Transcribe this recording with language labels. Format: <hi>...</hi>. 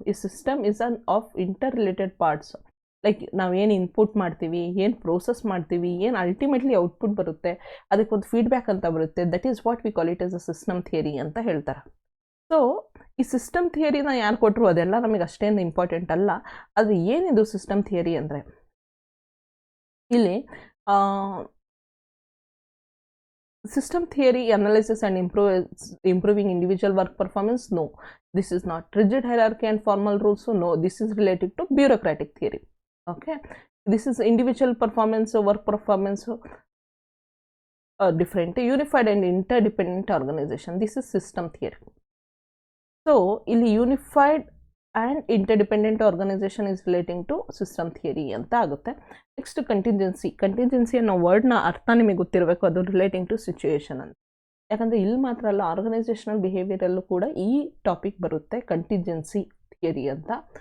<kn>ಈ</kn> <en>System is on of interrelated parts.</en> <kn>Like ನಾವೇನು input ಮಾಡ್ತೀವಿ, ಏನು ಪ್ರೋಸೆಸ್ ಮಾಡ್ತೀವಿ, ಏನು ಅಲ್ಟಿಮೇಟ್ಲಿ ಔಟ್ಪುಟ್ ಬರುತ್ತೆ, ಅದಕ್ಕೊಂದು ಫೀಡ್ಬ್ಯಾಕ್ ಅಂತ ಬರುತ್ತೆ.</kn> <en>that is what we call it as a system theory</en> <kn>ಅಂತ ಹೇಳ್ತಾರೆ. ಸೊ ಈ ಸಿಸ್ಟಮ್ ಥಿಯರಿನ ಯಾರು ಕೊಟ್ಟರು ಅದೆಲ್ಲ ನಮಗೆ ಅಷ್ಟೇನು ಇಂಪಾರ್ಟೆಂಟ್ ಅಲ್ಲ. ಅದು ಏನಿದು ಸಿಸ್ಟಮ್ ಥಿಯರಿ ಅಂದರೆ, ಇಲ್ಲಿ</kn> <en>system theory analysis and improving individual work performance, no, this is not. Rigid hierarchy and formal rules, so no, this is related to bureaucratic theory. Okay, this is individual performance, work performance, different. Unified and interdependent organization, this is system theory. So</en> <kn>ಇಲ್ಲಿ</kn> <en>unified and interdependent organisation is relating to system theory</en> <kn>ಅಂತ ಆಗುತ್ತೆ. Next contingency ಅನ್ನೋ ವರ್ಡ್ನ ಅರ್ಥ ನಿಮಗೆ ಗೊತ್ತಿರಬೇಕು, ಅದು</kn> <en>relating to situation</en> <kn>ಅಂತ. ಯಾಕಂದರೆ ಇಲ್ಲಿ ಮಾತ್ರ ಅಲ್ಲ, ಆರ್ಗನೈಸೇಷನಲ್ ಬಿಹೇವಿಯರಲ್ಲೂ ಕೂಡ ಈ ಟಾಪಿಕ್ ಬರುತ್ತೆ, ಕಂಟಿಂಜೆನ್ಸಿ ಥಿಯರಿ ಅಂತ.</kn>